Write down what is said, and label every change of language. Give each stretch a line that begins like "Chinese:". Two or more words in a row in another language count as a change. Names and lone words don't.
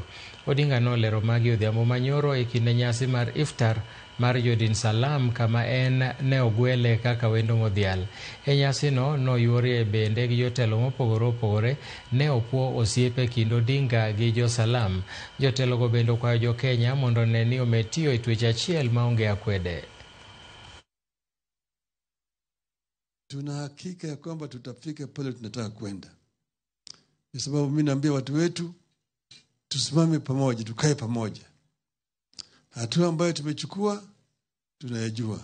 Luo (Kenya and Tanzania): Odinga nolero magi odhiambo manyoro e kinde nyasi mar iftar mar Jodin Salam kama en ne ogwele kaka wendo modhial. E nyasi no noyuorie bende gi jotelo mopogore opogore ne opuo osiepe kind Odinga gi jo Salam. Jotelo go bende kwayo jo Kenya mondo ne ni ometiyo e twech achiel maonge akwede.
Swahili: Tuna hakika ya kwamba tutafika pale tunataka kwenda. Kwa sababu mimi naambia watu wetu tusimame pamoja, tukae pamoja. Hatua ambayo tumechukua tunayajua.